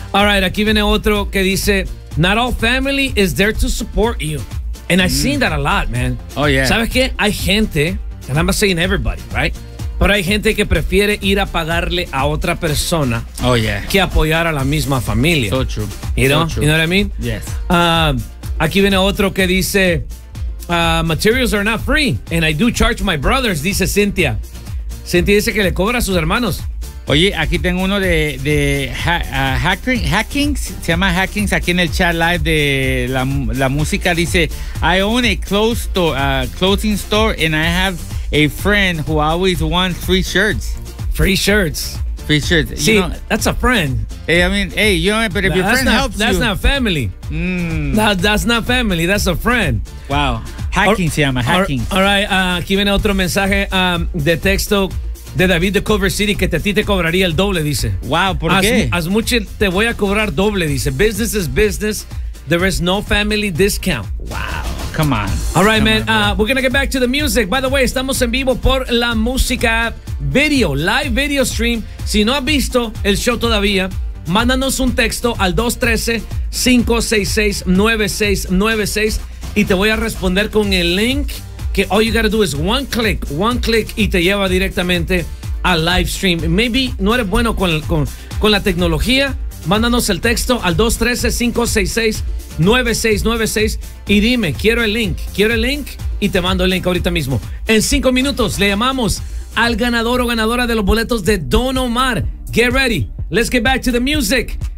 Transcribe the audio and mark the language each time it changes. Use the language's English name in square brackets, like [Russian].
[English] All right, [Spanish] aquí viene otro que dice, [English] not all family is there to support you. And I've seen that a lot, man. Oh, yeah. [Spanish] ¿Sabes qué? Hay gente, [English] and I'm not saying everybody, right? [Spanish] Pero hay gente que prefiere ir a pagarle a otra persona. [English] Oh, yeah. [Spanish] Que apoyar a la misma familia. [English] So true. You know what I mean? Yes. [Spanish] Aquí viene otro que dice... [English] materials are not free, and I do charge my brothers, [Spanish] dice Cynthia. Cynthia dice que le cobra a sus hermanos. Oye, aquí tengo uno de Hackings, se llama Hackings, aquí en el chat live de la música, dice, [English] I own a clothing store, and I have a friend who always wants free shirts. Free shirts. Sí, you know, that's a friend. Hey, I mean, hey, you know, but if your friend helps that's you. That's not family. That's not family, that's a friend. [Spanish] Wow. Hacking se llama, Hacking. [English] All right, [Spanish] aquí viene otro mensaje de texto de David de Culver City que a ti te cobraría el doble, dice. Wow, ¿por qué? As much te voy a cobrar doble, dice. [English] Business is business. There is no family discount. Wow. Come on. All right, we're going to get back to the music. By the way, [Spanish] estamos en vivo por la música video, [English] live video stream. [Spanish] Si no has visto el show todavía, mándanos un texto al 213-566-9696 y te voy a responder con el link que [English] all you gotta do is one click [Spanish] y te lleva directamente al live stream. Maybe no eres bueno con la tecnología, mándanos el texto al 213-566-9696 y dime, quiero el link y te mando el link ahorita mismo. En 5 minutos le llamamos al ganador o ganadora de los boletos de Don Omar. [English] Get ready, let's get back to the music.